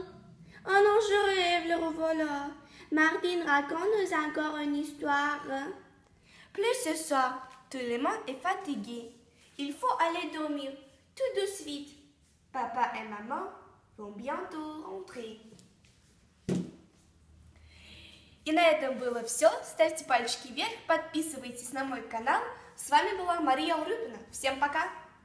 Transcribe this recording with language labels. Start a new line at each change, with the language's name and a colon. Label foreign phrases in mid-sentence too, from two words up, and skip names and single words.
French: Oh non, je rêve, le revoilà. Martine, raconte-nous encore une histoire. Plus ce soir, tout le monde est fatigué. Il faut aller dormir tout de suite. Papa et maman vont bientôt rentrer.
Russian: И на этом было все. Ставьте пальчики вверх, подписывайтесь на мой канал. С вами была Мария Урюпина. Всем пока!